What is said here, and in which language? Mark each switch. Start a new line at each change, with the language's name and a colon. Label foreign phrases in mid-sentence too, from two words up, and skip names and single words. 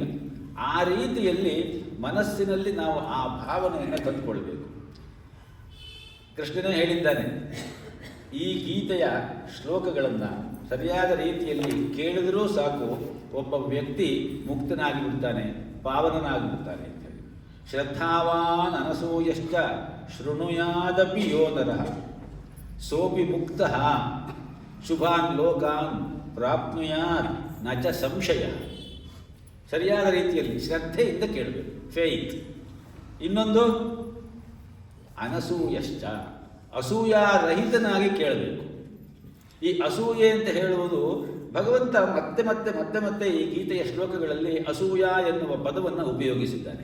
Kannada: ಆ ರೀತಿಯಲ್ಲಿ ಮನಸ್ಸಿನಲ್ಲಿ ನಾವು ಆ ಭಾವನೆಯನ್ನು ತಂದುಕೊಳ್ಬೇಕು. ಕೃಷ್ಣನೇ ಹೇಳಿದ್ದಾನೆ, ಈ ಗೀತೆಯ ಶ್ಲೋಕಗಳನ್ನು ಸರಿಯಾದ ರೀತಿಯಲ್ಲಿ ಕೇಳಿದರೂ ಸಾಕು, ಒಬ್ಬ ವ್ಯಕ್ತಿ ಮುಕ್ತನಾಗಿ ಬಿಡ್ತಾನೆ, ಪಾವನನಾಗಿಬಿಡ್ತಾನೆ ಅಂತ ಹೇಳಿ.
Sanskrit: ಶ್ರದ್ಧಾವಾನ್ ಅನಸೂಯಶ್ಚ ಶೃಣುಯಾದಪಿ ಯೋ ನರಃ ಸೋಪಿ ಮುಕ್ತಃ ಶುಭಾನ್ ಲೋಕಾನ್ ಪ್ರಾಪ್ನುಯಾತ್ ನ ಚ ಸಂಶಯ.
Kannada: ಸರಿಯಾದ ರೀತಿಯಲ್ಲಿ ಶ್ರದ್ಧೆಯಿಂದ ಕೇಳಬೇಕು, ಫೇತ್. ಇನ್ನೊಂದು ಅನಸೂಯಶ್ಚ, ಅಸೂಯಾರಹಿತನಾಗಿ ಕೇಳಬೇಕು. ಈ ಅಸೂಯೆ ಅಂತ ಹೇಳುವುದು ಭಗವಂತ ಮತ್ತೆ ಮತ್ತೆ ಮತ್ತೆ ಮತ್ತೆ ಈ ಗೀತೆಯ ಶ್ಲೋಕಗಳಲ್ಲಿ ಅಸೂಯ ಎನ್ನುವ ಪದವನ್ನು ಉಪಯೋಗಿಸಿದ್ದಾನೆ.